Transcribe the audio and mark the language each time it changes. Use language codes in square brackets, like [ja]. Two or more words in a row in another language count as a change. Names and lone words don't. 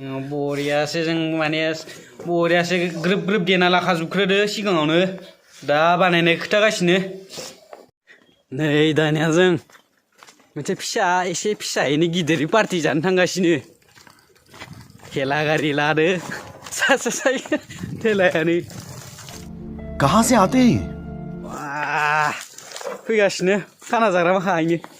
[brx] बरियासो जों माने बरियासो ग्रोब ग्रोब देना लाखाजोबग्रोदो सिगाङावनो। दा बानायनाय खोथागासिनो। नै दानिया जों मोनसे फिसा, एसे फिसायैनो गिदिर पार्टि जानो थांगासिनो। थेला गारि लादो। सा सा साइकेल थेलायानो। [hi] कहाँ से आते हैं ये? वाह, [brx] फैगासिनो खाना जाग्रा माखा इनो।